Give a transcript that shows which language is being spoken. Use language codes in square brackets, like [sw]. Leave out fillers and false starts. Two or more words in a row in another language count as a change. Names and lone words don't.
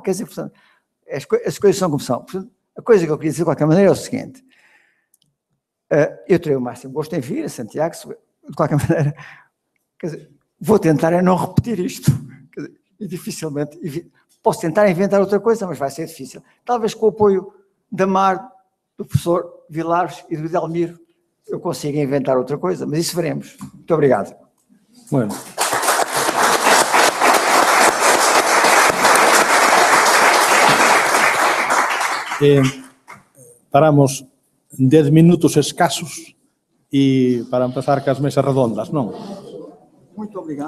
[pt] Quer dizer, portanto, as coisas são como são. Portanto, a coisa que eu queria dizer de qualquer maneira é o seguinte, eu terei o máximo gosto em vir a Santiago, de qualquer maneira, quer dizer, vou tentar não repetir isto, quer dizer, e dificilmente, Posso tentar inventar outra coisa, mas vai ser difícil. Talvez com o apoio da Mar, do professor Vilares e do Edelmiro, eu consiga inventar outra coisa, mas isso veremos. Muito obrigado. [gl] Bueno. Paramos 10 minutos escasos e para empezar cas mesas redondas, non? [pt] Muito obrigado.